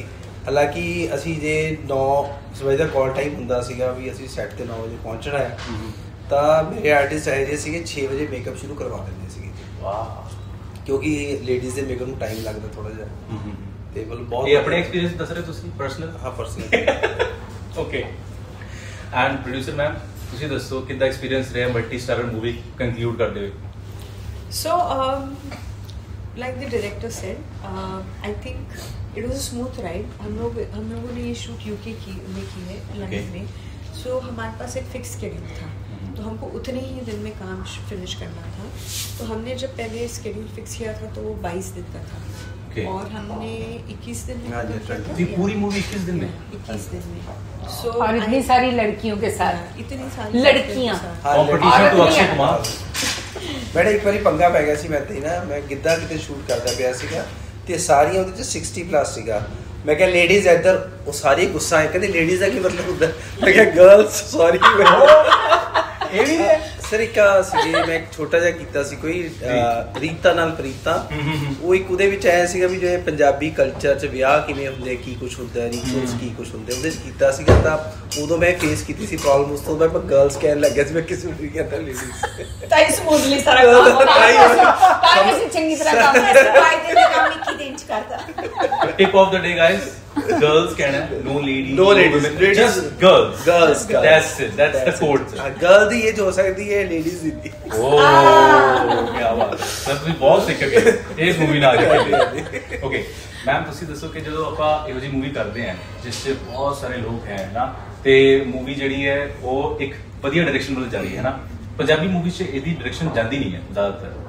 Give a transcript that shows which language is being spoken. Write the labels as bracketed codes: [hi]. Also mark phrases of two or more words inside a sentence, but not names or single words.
[pa] ਹਾਲਾਂਕਿ ਅਸੀਂ ਜੇ 9 ਵਜੇ ਦਾ ਕਾਲ ਟਾਈਮ ਹੁੰਦਾ ਸੀਗਾ ਵੀ ਅਸੀਂ ਸੈੱਟ ਤੇ 9 ਵਜੇ ਪਹੁੰਚਣਾ ਹੈ, ਤਾਂ ਮੇਰੇ ਆਰਟਿਸਟ ਆਏ ਜੇ ਸੀਗੇ 6 ਵਜੇ ਮੇਕਅਪ ਸ਼ੁਰੂ ਕਰਵਾ ਦਿੰਦੇ ਸੀਗੇ। ਵਾਹ, ਕਿਉਂਕਿ ਲੇਡੀਜ਼ ਦੇ ਮੇਕਅਪ ਨੂੰ ਟਾਈਮ ਲੱਗਦਾ ਥੋੜਾ ਜਿਹਾ, ਤੇ ਮਤਲਬ ਬਹੁਤ। ਇਹ ਆਪਣੇ ਐਕਸਪੀਰੀਅੰਸ ਦੱਸ ਰਹੇ ਤੁਸੀਂ ਪਰਸਨਲ? ਹਾਂ, ਪਰਸਨਲ। ਓਕੇ, ਐਂਡ ਪ੍ਰੋਡਿਊਸਰ ਮੈਮ ਤੁਸੀਂ ਦੱਸੋ ਕਿੱਦਾਂ ਐਕਸਪੀਰੀਅੰਸ ਰਿਹਾ [en] multi starrer movie conclude [pa] ਕਰਦੇ ਹੋਏ? [en] So, like the director said, I think it was a smooth ride. [hi] हम लोगों ने ये शूट यूके में की है, लंदन में। So हमारे पास एक [en] fixed schedule [hi] था, तो हमको उतने ही दिन में काम फिनिश करना था। तो हमने जब पहले शेड्यूल फिक्स किया था तो वो 22 दिन का था, और हमने 21 दिन में पूरी मूवी 21 दिन में 21 दिन में। So, और इतनी सारी लड़कियों के साथ, इतनी सारी लड़कियां, [pa] ਕੰਪੀਟੀਸ਼ਨ ਤੋਂ ਅਕਸ਼य ਕੁਮਾਰ। ਬੜਾ ਇੱਕ ਵਾਰੀ ਪੰਗਾ ਪੈ ਗਿਆ ਸੀ ਮੈਂ ਤੇ ਨਾ, ਮੈਂ ਗਿੱਧਾ ਕਿਤੇ ਸ਼ੂਟ ਕਰਦਾ ਪਿਆ ਸੀਗਾ ਤੇ ਸਾਰੀਆਂ ਉਹਦੇ ਚ 60 ਪਲੱਸ ਸੀਗਾ। ਮੈਂ ਕਿਹਾ ਲੇਡੀਜ਼ ਇੱਧਰ, ਉਹ ਸਾਰੇ ਗੁੱਸਾ ਆਏ, ਕਹਿੰਦੇ ਲੇਡੀਜ਼ ਦਾ ਕੀ ਮਤਲਬ ਹੁੰਦਾ? ਮੈਂ ਕਿਹਾ ਗਰਲਸ ਸੌਰੀ। ਇਹ ਵੀ ਹੈ ਸਰ, ਇੱਕ ਸੀ ਮੈਂ ਇੱਕ ਛੋਟਾ ਜਿਹਾ ਕੀਤਾ ਸੀ ਕੋਈ ਰੀਤਾ ਨਾਲ ਪ੍ਰੀਤਾ, ਉਹ ਇੱਕ ਉਹਦੇ ਵਿੱਚ ਆਇਆ ਸੀਗਾ ਵੀ ਜਿਵੇਂ ਪੰਜਾਬੀ ਕਲਚਰ 'ਚ ਵਿਆਹ ਕਿਵੇਂ ਹੁੰਦੇ, ਕੀ ਕੁਛ ਹੁੰਦਾ, ਰਿਚੁਅਲਸ ਕੀ ਕੁਛ ਹੁੰਦੇ, ਉਹਦੇ 'ਚ ਕੀਤਾ ਸੀਗਾ। ਤਾਂ ਉਦੋਂ ਮੈਂ ਫੇਸ ਕੀਤੀ ਸੀ ਪ੍ਰੋਬਲਮ, ਉਸ ਤੋਂ ਬਾਅਦ ਮੈਂ ਗਰਲਸ ਕਹਿਣ ਲੱਗਿਆ ਸੀ, ਮੈਂ ਕਿਸੇ ਨੂੰ ਨਹੀਂ ਕਹਿੰਦਾ ਲੇਡੀਜ਼। ਤਾਂ ਸਮੂਥਲੀ ਸਾਰਾ ਕੰਮ ਹੋ ਗਿਆ, ਤਾਂ ਅਸੀਂ ਚੰਗੀ ਤਰ੍ਹਾਂ ਕੰਮ ਫਾਇਦੇ ਦਾ ਕੰਮ 21 ਦਿਨ ਚ ਕਰਦਾ। [en] Tip of the day guys, [hi] girls कहना है, [en] no ladies, No ladies, just girls, girls, that's it, that's the code sir। [pa] गर्ल ਦੀ ਇਹ ਹੋ ਸਕਦੀ ਹੈ, ਲੇਡੀਜ਼ ਦੀ ਨਹੀਂ। ਓਹ ਕੀ ਬਾਤ ਹੈ ਸਰ, ਤੁਸੀਂ ਬਹੁਤ ਸਿੱਖ ਗਏ ਇਸ ਮੂਵੀ ਨਾਲ ਕੇ। ਓਕੇ ਮੈਮ, ਤੁਸੀਂ ਦੱਸੋ ਕਿ ਜਦੋਂ ਆਪਾਂ ਇਹੋ ਜਿਹੀ ਮੂਵੀ ਕਰਦੇ ਹਾਂ ਜਿਸ 'ਚ ਬਹੁਤ ਸਾਰੇ ਲੋਕ ਹੈ ਨਾ, ਤੇ ਮੂਵੀ ਜਿਹੜੀ ਹੈ ਉਹ ਇੱਕ ਵਧੀਆ ਡਾਇਰੈਕਸ਼ਨ ਵੱਲ ਜਾ ਰਹੀ ਹੈ ਨਾ, ਪੰਜਾਬੀ ਮੂਵੀ 'ਚ ਇਹਦੀ ਡਾਇਰੈਕਸ਼ਨ ਜਾਂਦੀ ਨਹੀਂ ਹੈ ਜ਼ਿਆਦਾਤਰ।